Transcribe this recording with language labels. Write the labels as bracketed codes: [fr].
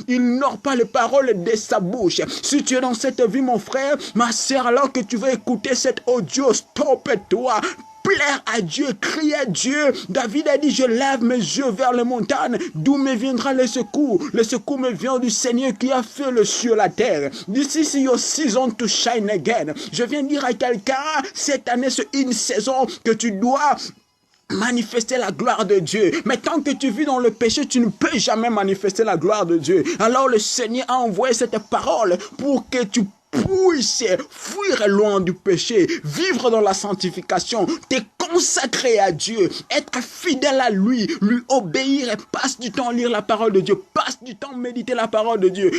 [fr] Ils n'ont pas les paroles de sa bouche. Si tu es dans cette vie, mon frère, ma soeur, alors que tu veux écouter cet audio, stoppe-toi. Plaire à Dieu, crier à Dieu. David a dit, je lève mes yeux vers les montagnes, d'où me viendra le secours. Le secours me vient du Seigneur qui a fait le ciel et la terre. [en] This is your season to shine again. [fr] Je viens dire à quelqu'un, cette année c'est une saison que tu dois manifester la gloire de Dieu. Mais tant que tu vis dans le péché, tu ne peux jamais manifester la gloire de Dieu. Alors le Seigneur a envoyé cette parole pour que tu puisses fuir loin du péché, vivre dans la sanctification, te consacrer à Dieu, être fidèle à lui obéir et passe du temps à lire la parole de Dieu, passe du temps à méditer la parole de Dieu.